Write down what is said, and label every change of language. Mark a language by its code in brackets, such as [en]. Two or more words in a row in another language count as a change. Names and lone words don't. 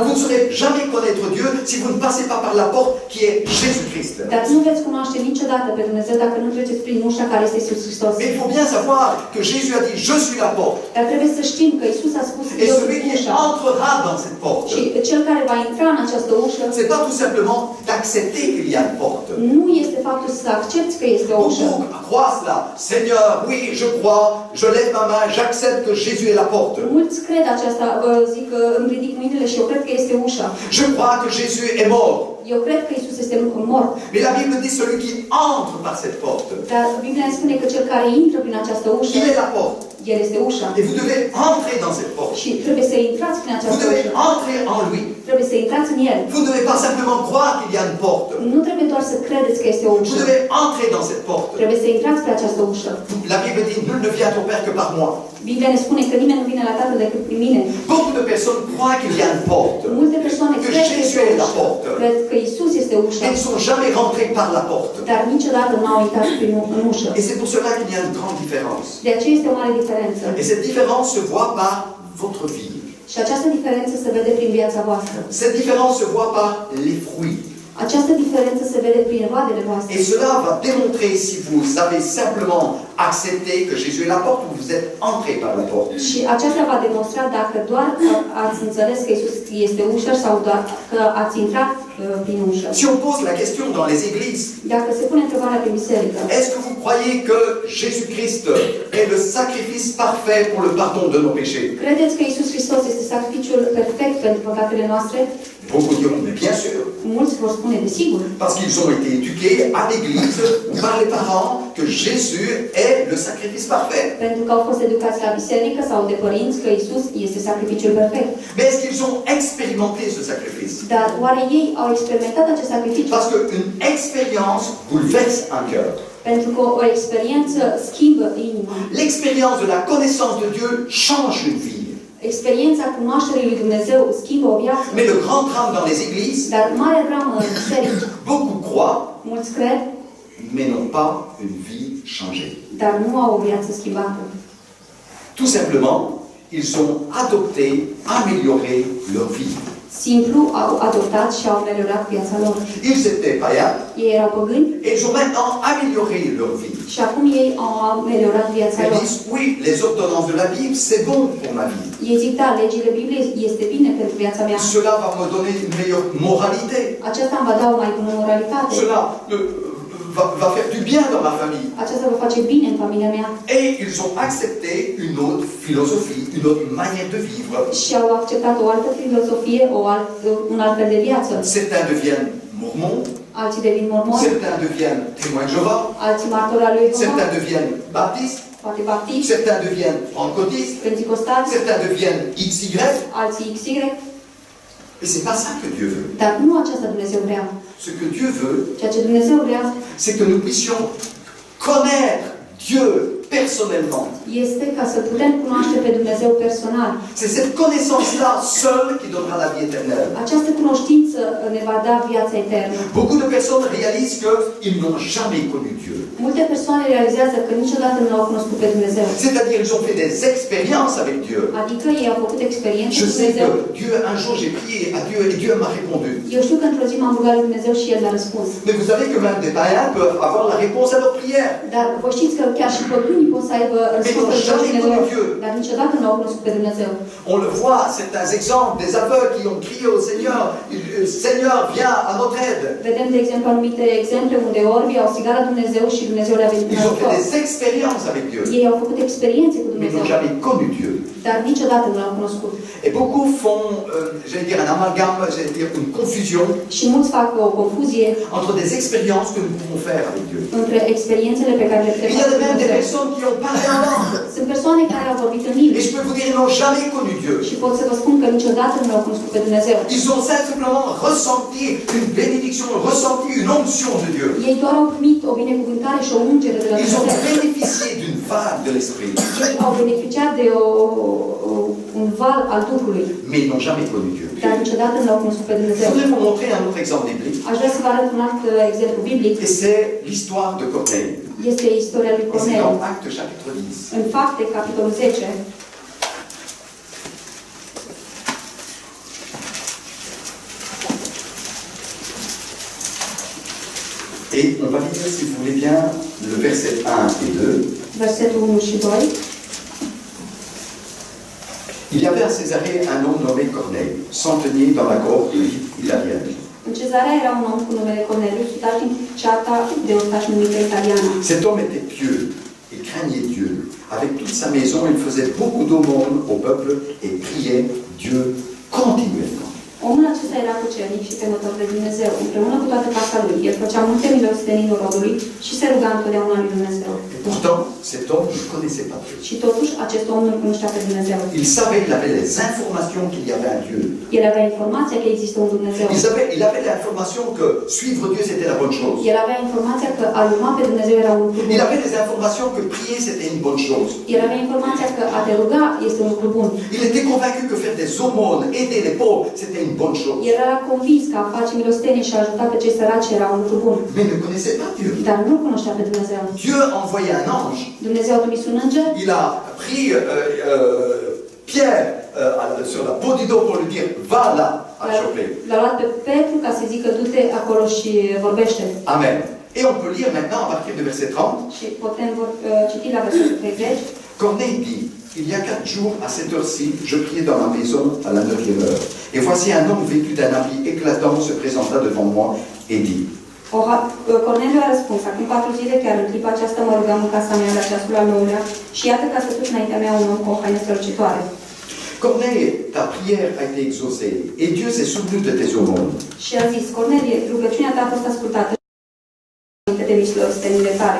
[fr] Vous ne saurez jamais connaître Dieu si vous ne passez pas par la porte qui est Jésus-Christ. [ro] dar nu veți cunoaște niciodată pe Dumnezeu dacă nu treceți prin ușa care este Iisus Hristos. [fr] Mais il faut bien savoir que Jésus a dit, je suis la porte. [ro] Dar trebuie să știm că Iisus a spus [fr] Et [ro] eu [fr] celui [ro] sunt [fr] qui [ro] ușa. [fr] entrera dans cette porte, [ro] Și cel care va intra în această ușă [fr] c'est pas tout simplement d'accepter qu'il y a une porte. [ro] nu este faptul să accepti că este o ușă. [fr] Beaucoup croient cela. Seigneur, oui, je crois, je lève ma main, j'accepte que Jésus est la porte. [ro] Mulți cred aceasta, zic că îmi ridic mâinile și eu cred că este ușa. [fr] Je crois que Jésus est mort. [ro] Eu cred că Iisus este mort. [fr] Mais la Bible dit celui qui entre par cette porte, [ro] Dar Biblia ne spune că cel care intră prin această ușă, [fr] il est la porte. [ro] el este ușa. [fr] Et vous devez entrer dans cette porte. [ro] Și trebuie să intrați prin [fr] Vous [ro] această [fr] devez [ro] ușă. [fr] entrer en lui. [ro] Trebuie să intrați în el. [fr] Vous ne devez pas simplement croire qu'il y a une porte. [ro] Nu trebuie doar să credeți că este o [fr] Vous [ro] ușă. [fr] devez entrer dans cette porte. [ro] Trebuie să intrați pe această ușă. [fr] La Bible dit, nul ne vient au Père que par moi. [ro] Biblia ne spune că nimeni nu vine la Tatăl decât prin mine. [fr] Beaucoup de personnes croient qu'il y a une porte. [ro] Multe persoane [fr] Que [ro] cred că [fr] Jésus [ro] este [fr] est [ro] o [fr] la [ro] ușă. [fr] porte. [ro] Cred că Iisus este ușa. [fr] Elles ne sont jamais rentrées par la porte. [ro] Dar niciodată nu au intrat în ușă. [fr] Et c'est pour cela qu'il y a une grande différence. [ro] De aceea este o mare diferență. [fr] Et cette différence se voit par votre vie. [ro] Și această diferență se vede prin viața voastră. [fr] Cette différence se voit par les fruits. [ro] Această diferență se vede prin roadele voastre. [fr] Et cela va démontrer si vous avez simplement accepté que Jésus est la porte ou vous êtes entré par la porte. [ro] Și aceasta va demonstra dacă doar ați înțeles că Iisus este ușa sau doar că ați intrat prin ușă. [fr] Si on pose la question dans les églises, [ro] Dacă se pune întrebarea pe biserică, [fr] est-ce que vous croyez que Jésus-Christ est le sacrifice parfait pour le pardon de nos péchés? [ro] credeți că Iisus Hristos este sacrificiul perfect pentru păcatele noastre? [fr] Beaucoup diront, mais bien sûr, [ro] Mulți vor spune desigur. [fr] parce qu'ils ont été éduqués à l'église ou par les parents que Jésus est le sacrifice parfait. [ro] Pentru că au fost educați la biserică sau de părinți că Iisus este sacrificiul perfect. [fr] Mais est-ce qu'ils ont expérimenté ce sacrifice? [ro] Dar oare ei au experimentat acest sacrificiu? [fr] Parce qu'une expérience bouleverse un cœur. [ro] Pentru că o experiență schimbă inima. [fr] L'expérience de la connaissance de Dieu change une vie. [ro] Experiența cunoașterii lui Dumnezeu schimbă o viață. [fr] Mais le grand drame dans les églises, [ro] Dar mare dramă în biserici, [fr] beaucoup croient, [ro] mulți cred, [fr] mais n'ont pas une vie changée. [ro] dar nu au o viață schimbată. [fr] Tout simplement, ils ont adopté, amélioré leur vie. [ro] Simplu au adoptat și au ameliorat viața lor. [fr] Ils étaient païens [ro] Ei erau păgâni [fr] et ils ont maintenant amélioré leur vie. [ro] și acum ei au ameliorat viața [fr] Ils [ro] lor. [fr] disent, oui, les ordonnances de la Bible, c'est bon pour ma vie. [ro] Ei zic, da, legile Bibliei este bine pentru viața mea. [fr] Cela va me donner une meilleure moralité. [ro] Aceasta îmi va da o mai bună moralitate. [fr] Cela va faire du bien dans ma famille. [ro] Aceasta va face bine în familia mea. [fr] Et ils ont accepté une autre philosophie, une autre manière de vivre. [ro] Și au acceptat o altă filozofie, un alt fel de viață. [fr] Certains deviennent mormons, [ro] Alții devin mormoni, [fr] certains deviennent témoins de Jéhovah, [ro] alții martori al lui Jehova, [fr] certains deviennent baptistes, [ro] poate baptiști, [fr] certains deviennent pentecôtistes, [ro] pentecostați, [fr] certains deviennent XY. [ro] alții XY. [fr] Et c'est pas ça que Dieu veut. [ro] Dar nu aceasta Dumnezeu vrea. [fr] Ce que Dieu veut, [ro] Ceea ce Dumnezeu vrea [fr] c'est que nous puissions connaître Dieu personnellement. [ro] este ca să putem cunoaște pe Dumnezeu personal. [fr] C'est cette connaissance-là seule qui donnera la vie éternelle. [ro] Această cunoștință ne va da viața eternă. [fr] Beaucoup de personnes réalisent qu'ils n'ont jamais connu Dieu. [ro] Multe persoane realizează că niciodată nu l-au cunoscut pe Dumnezeu. [fr] C'est-à-dire ils ont fait des expériences avec Dieu. [ro] Adică ei au făcut experiențe [fr] Je [ro] cu [fr] sais [ro] Dumnezeu. [fr] que Dieu, un jour j'ai prié à Dieu et Dieu m'a répondu. [ro] Eu știu că într-o zi m-am rugat lui Dumnezeu și El mi-a răspuns. [fr] Mais vous savez que même des païens peuvent avoir la réponse à leur prière. [ro] Dar vă știți că chiar și păgânii pot să aibă răspuns la rugăciunile lor, dar niciodată nu au cunoscut pe Dumnezeu. [fr] On le voit, certains exemples, des aveugles qui ont crié au Seigneur, Seigneur, viens à notre aide. [ro] Vedem, de exemplu, anumite exemple unde orbii au strigat la Dumnezeu și Dumnezeu le-a venit în [fr] Ils ont fait [ro] ajutor. [fr] des expériences avec Dieu, [ro] Ei au făcut experiențe cu [fr] mais [ro] Dumnezeu, [fr] n'ont jamais connu Dieu. [ro] dar niciodată nu l-au cunoscut. [fr] Et beaucoup font, j'allais dire un amalgame, j'allais dire une confusion [ro] Și mulți fac o confuzie [fr] entre des expériences que nous pouvons faire avec Dieu. [ro] între experiențele pe care le putem [fr] Il y a [ro] face cu [fr] même des [ro] Dumnezeu. [fr] personnes qui ont parlé en langue. [ro] Sunt persoane care au vorbit în [fr] Et [ro] limbi [fr] je peux vous dire, ils n'ont jamais connu Dieu. [ro] și pot să vă spun că niciodată nu l-au cunoscut pe Dumnezeu. [fr] Ils ont simplement ressenti une bénédiction, ressenti une onction de Dieu. [ro] Ei doar au primit o binecuvântare și o ungere de la [fr] Ils ont [ro] Dumnezeu. [fr] bénéficié d'une vague de l'Esprit, [ro] Ei au beneficiat de un val al Duhului, [fr] mais ils n'ont jamais connu Dieu. [ro] dar niciodată nu l-au cunoscut pe [fr] Je [ro] Dumnezeu. [fr] voudrais vous montrer un autre exemple biblique. [ro] Aș vrea să vă arăt un alt exemplu biblic. [fr] Et c'est l'histoire de Corneille. [ro] Este istoria lui [fr] Et c'est [ro] Cornel. [fr] dans Actes chapitre 10. [ro] În Fapte, capitolul 10, [fr] Et on va lire, si vous voulez bien, le verset 1 et 2. [ro] versetul 1 și 2. [fr] Il y avait à Césarée un homme nommé Corneille, centenier dans la cohorte italienne. [ro] În Cezarea era un om cu numele Cornelius, citat din ceata de ostași numită italiană. [fr] Cet homme était pieux et craignait Dieu. Avec toute sa maison, il faisait beaucoup d'aumônes au peuple et priait Dieu continuellement. [ro] Omul acesta era cucernic și temător de Dumnezeu. Împreună cu toată casa lui, el făcea multe milostenii norodului și se ruga întotdeauna lui Dumnezeu. [fr] Et pourtant, cet homme ne connaissait pas Dieu. [ro] Și totuși, acest om nu cunoștea pe Dumnezeu. [fr] Il savait, il avait les informations qu'il y avait un Dieu. [ro] El avea informația că există un Dumnezeu. [fr] Il avait l'information que suivre Dieu, c'était la bonne chose. [ro] El avea informația că a urma pe Dumnezeu era un lucru bun. [fr] Il avait les informations que prier, c'était une bonne chose. [ro] El avea informația că a te ruga este un lucru bun. [fr] Il était convaincu que faire des aumônes, aider les pauvres, c'était une bonne chose. [ro] El era convins că a face milostenie și a ajuta pe cei săraci era un lucru bun. [fr] Mais il ne connaissait pas Dieu. [ro] Dar nu cunoștea pe Dumnezeu. [fr] Dieu a envoyé un ange. [ro] Dumnezeu a trimis un înger. [fr] Il a pris Pierre sur la peau du dos pour lui dire, va là. à Joppé. [ro] L-a luat pe Petru ca să zică du-te acolo și vorbește. Amen. [fr] Et on peut lire maintenant à partir du verset 30. [ro] Și putem citi la versetul 30. [fr] Corneille dit, il y a 4 jours, à cette heure-ci, je priais dans ma maison à la 9e heure. Et voici un homme vêtu d'un habit éclatant se présenta devant moi et dit, [ro] Corneliu a răspuns, acum 4 zile, chiar în clipa aceasta mă rugam în casa mea la ceasul al 9-lea și iată că a stătut înaintea mea un om cu o haină strălucitoare. [fr] Corneille, ta prière a été exaucée et Dieu s'est souvenu de tes aumônes. [ro] Și a zis, Cornelie, rugăciunea ta a fost ascultată de milostenile tale.